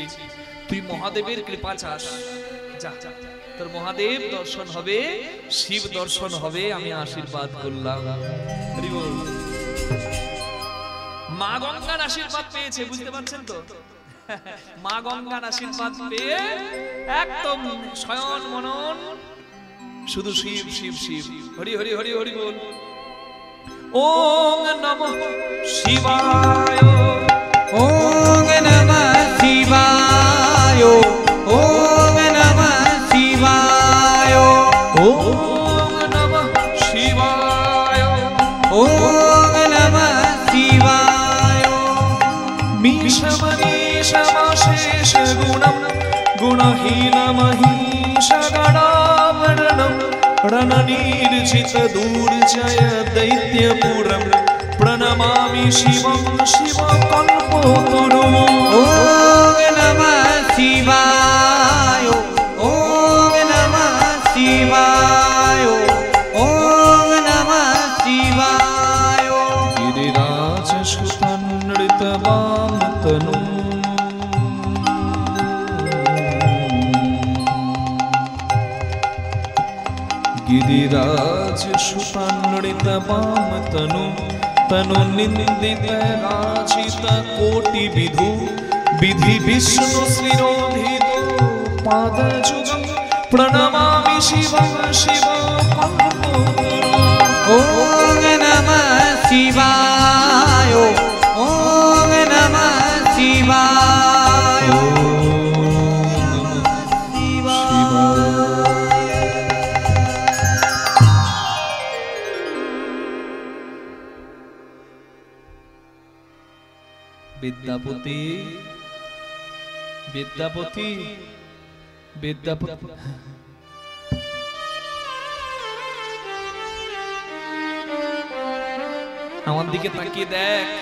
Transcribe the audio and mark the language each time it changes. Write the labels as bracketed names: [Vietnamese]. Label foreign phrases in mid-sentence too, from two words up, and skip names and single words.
[Bangla] তুই মহাদেবের কৃপা চাস, যা, তোর মহাদেব দর্শন হবে, শিব দর্শন হবে, আমি আশীর্বাদ করলাম। মা গঙ্গার আশীর্বাদ পেয়েছে, বুঝতে পারছেন তো? মা গঙ্গার আশীর্বাদ পেয়ে একদম শয়ন মনন শুধু শিব শিব শিব, হরি হরি হরি হরি বল। [Sanskrit] ওম নমঃ শিবায়, ওম নমঃ শিবায়, ওম নমঃ শিবায়, ওম নমঃ শিবায়, ওম নমঃ শিবায়। মিশমনীশমশেষ গুণম গুণহীনমহিষ গণাবরণম রণনির্জিত দুর্জয় দৈত্যপুরম প্রণমামি শিবম শিব কল্পতরুম। ওম নমঃ শিবায়, ওম নমঃ শিবায়, ওম নমঃ শিবায়। গিরিরাজ সুতনৃত বাম তনু, गिरिराज सुतान्वित वाम तनु, तनु निंदित राचित कोटि विधु, विधि विष्णु शिरोधित पाद जुगम प्रणमामि शिवं शिव कल्पतरुम्। ওম নমঃ শিবায় ওম নমঃ শিবায় [Bangla] বিদ্যাপতি বিদ্যাপতি বিদ্যাপতি আমার দিকে তাকিয়ে দেখ,